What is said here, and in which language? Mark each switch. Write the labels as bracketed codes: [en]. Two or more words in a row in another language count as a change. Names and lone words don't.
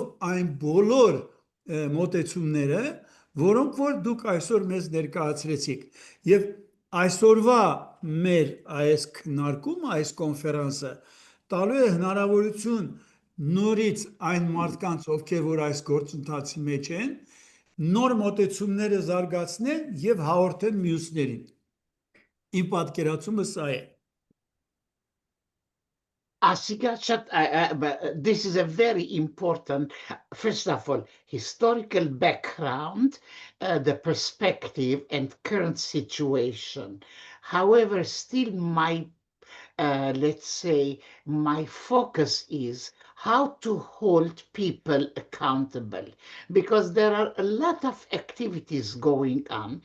[hy] այն բոլոր մոտեցումները, որոնք որ դուք այսօր մեզ ներկայացրեցիք։ Եվ այսօրվա մեր այս քննարկումը, այս կոնֆերանսը տալու է հնարավորություն նորից այն մարդկանց, ովքեր որ այս գործընթացի մեջ են, նոր մոտեցումները զարգացնեն եւ հաղորդեն մյուսներին։ Իմ պատկերացումը սա է։ [en] This is a very important, first of all, historical background, the perspective and current situation. However, still let's say, my focus is how to hold people accountable, because there are a lot of activities going on.